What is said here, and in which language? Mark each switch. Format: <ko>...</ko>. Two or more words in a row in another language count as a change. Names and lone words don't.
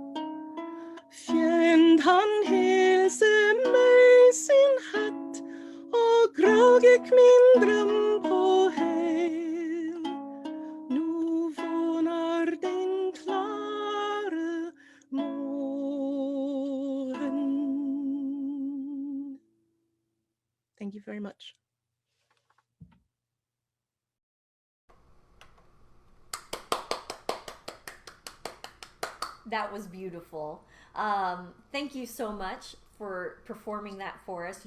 <no>Fjend han helse meg sin hatt og grå gikk min drøm på hæl. Nu våkner den klare morgen.</no> <en>Thank you very much. That was beautiful. Thank you so much for performing that for us.</en>